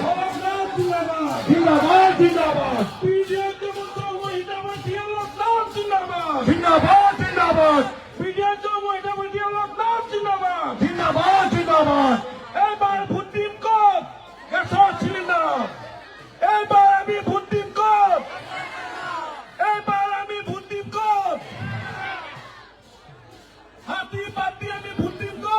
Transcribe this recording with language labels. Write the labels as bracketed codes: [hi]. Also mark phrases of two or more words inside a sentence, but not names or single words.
[bn] জিন্দাবাদ, জিন্দাবাদ, বিজেপি মহিলাবাদ জিন্দাবাদ, জিন্দাবাদ, জিন্দাবাদ, বিজেপি মহিলাবাদ জিন্দাবাদ, জিন্দাবাদ, জিন্দাবাদ। এবার ভোট দিম কত? গ্যাসের সিলিন্ডার। এবার আমি ভোট দিম কত? হাতি বাদ দিয়ে আমি ভোট দিম